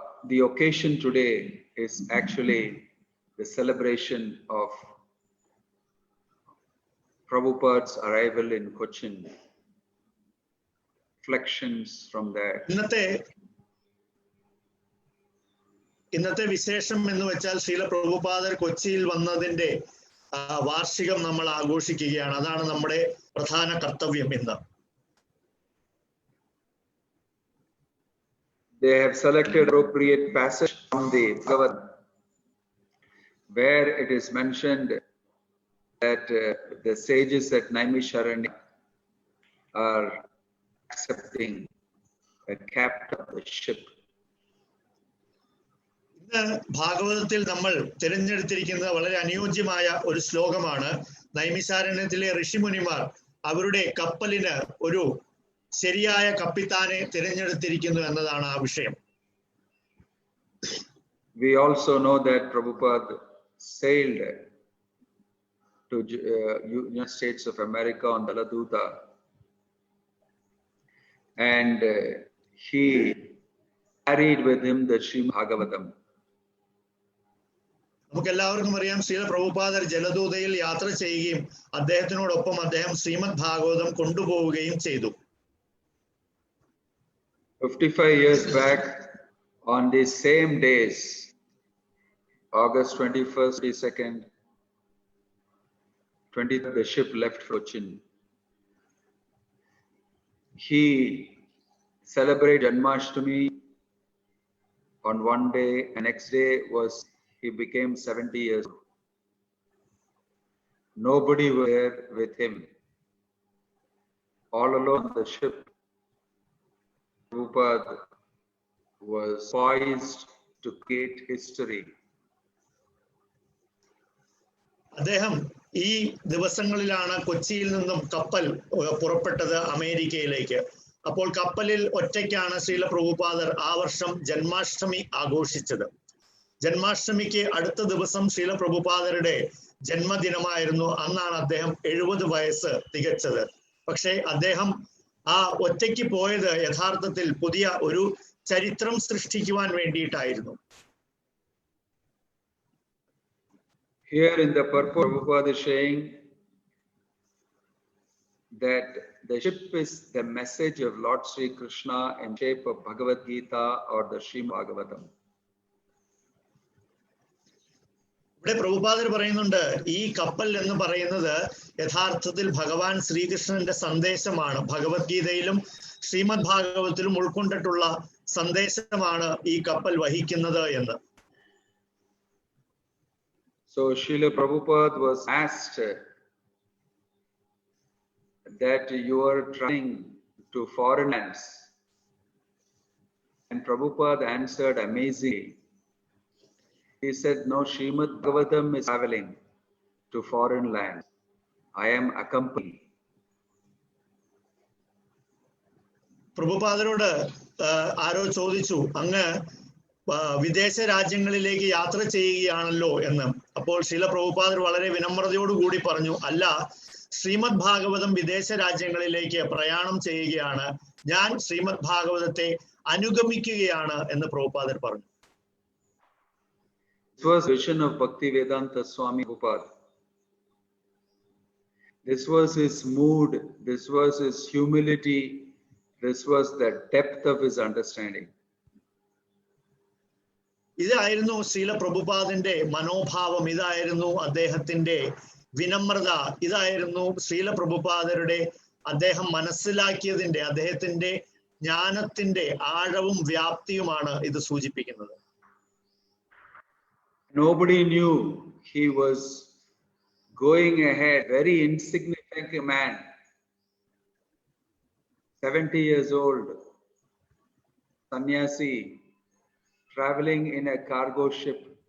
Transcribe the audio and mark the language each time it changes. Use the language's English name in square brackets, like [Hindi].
[English] The occasion today is actually the celebration of Prabhupada's arrival in Cochin. Reflections from there. [Malayalam] ഇന്നത്തെ വിശേഷം എന്ന് വെച്ചാൽ ശ്രീല പ്രഭുപാദർ കൊച്ചിയിൽ വന്നതിന്റെ വാർഷികം നമ്മൾ ആഘോഷിക്കുകയാണ്. അതാണ് നമ്മുടെ പ്രധാന കർത്തവ്യം ഇന്ന്. [English] They have selected appropriate passage from the Bhagavad, where it is mentioned that the sages at Naimisharanya are accepting the captain of the ship. [Malayalam] ഇന്ന് ഭാഗവതത്തിൽ നമ്മൾ തിരഞ്ഞെടുത്തിരിക്കുന്ന വളരെ അനുയോജ്യമായ ഒരു ശ്ലോകമാണ്. നൈമിശാരണ്യത്തിലെ ഋഷിമുനിമാർ അവരുടെ കപ്പലിന് ഒരു ശരിയായ കപ്പിത്താനെ തിരഞ്ഞെടുത്തിരിക്കുന്നു എന്നതാണ് ആ വിഷയം. [English] We also know that Prabhupada sailed to United States of America on Daladuta, and he carried with him the Srimad Bhagavatam. [Malayalam] നമുക്കെല്ലാവർക്കും അറിയാം, ശ്രീല പ്രഭുപാദർ ജലദൂതയിൽ യാത്ര ചെയ്യുകയും അദ്ദേഹത്തിനോടൊപ്പം അദ്ദേഹം ശ്രീമദ് ഭാഗവതം കൊണ്ടുപോവുകയും ചെയ്തു. [English] 55 years back, on these same days, August 21st, 22nd, 23rd, the ship left Cochin. He celebrated Janmashtami on one day, and next day he became 70 years old. Nobody was there with him. All alone on the ship, Prabhupada was poised to create history. [Malayalam] അദ്ദേഹം ഈ ദിവസങ്ങളിലാണ് കൊച്ചിയിൽ നിന്നും കപ്പൽ പുറപ്പെട്ടത് അമേരിക്കയിലേക്ക്. അപ്പോൾ കപ്പലിൽ ഒറ്റയ്ക്കാണ് ശ്രീല പ്രഭുപാദർ ആ വർഷം ജന്മാഷ്ടമി ആഘോഷിച്ചത്. ജന്മാഷ്ടമിക്ക് അടുത്ത ദിവസം ശ്രീല പ്രഭുപാദരുടെ ജന്മദിനമായിരുന്നു. അന്നാണ് അദ്ദേഹം 70 വയസ്സ് തികച്ചത്. പക്ഷേ അദ്ദേഹം ആ ഒറ്റയ്ക്ക് പോയത് യഥാർത്ഥത്തിൽ പുതിയ ഒരു ചരിത്രം സൃഷ്ടിക്കുവാൻ വേണ്ടിയിട്ടായിരുന്നു. [English] Here in the purport, Prabhupada is saying that the ship is the message of Lord Sri Krishna in shape of Bhagavad Gita or the Srimad Bhagavatam. [Malayalam] ഇവിടെ പ്രഭുപാദർ പറയുന്നുണ്ട് ഈ കപ്പൽ എന്ന് പറയുന്നത് യഥാർത്ഥത്തിൽ ഭഗവാൻ ശ്രീകൃഷ്ണന്റെ സന്ദേശമാണ്. ഭഗവത്ഗീതയിലും ശ്രീമദ് ഭാഗവത്തിലും ഉൾക്കൊണ്ടിട്ടുള്ള സന്ദേശമാണ് ഈ കപ്പൽ വഹിക്കുന്നത് എന്ന്. [English] So Srila Prabhupada was asked that you are traveling to foreign lands, and Prabhupada answered amazingly. He said, no, Srimad Bhagavatam is traveling to foreign lands. I am accompanied. [Malayalam] പ്രഭുപാദരോട് ആരോ ചോദിച്ചു, അങ്ങ് വിദേശ രാജ്യങ്ങളിലേക്ക് യാത്ര ചെയ്യുകയാണല്ലോ എന്ന്. അപ്പോൾ ശ്രീല പ്രഭുപാദർ വളരെ വിനമ്രതയോടുകൂടി പറഞ്ഞു, അല്ല, ശ്രീമദ് ഭാഗവതം വിദേശ രാജ്യങ്ങളിലേക്ക് പ്രയാണം ചെയ്യുകയാണ്, ഞാൻ ശ്രീമദ് ഭാഗവതത്തെ അനുഗമിക്കുകയാണ് എന്ന് പ്രഭുപാദർ പറഞ്ഞു. [English] This was vision of Bhaktivedanta Swami Prabhupada. This was his mood, this was his humility, this was the depth of his understanding. [Malayalam] ഇതായിരുന്നു ശ്രീല പ്രഭുപാദിന്റെ മനോഭാവം, ഇതായിരുന്നു അദ്ദേഹത്തിന്റെ വിനമ്രത, ഇതായിരുന്നു ശ്രീല പ്രഭുപാദരുടെ അദ്ദേഹം മനസ്സിലാക്കിയതിന്റെ, അദ്ദേഹത്തിന്റെ ജ്ഞാനത്തിന്റെ ആഴവും വ്യാപ്തിയുമാണ് ഇത് സൂചിപ്പിക്കുന്നത്. [English] Nobody knew he was going ahead, very insignificant man, 70 years old, sannyasi, traveling in a cargo ship.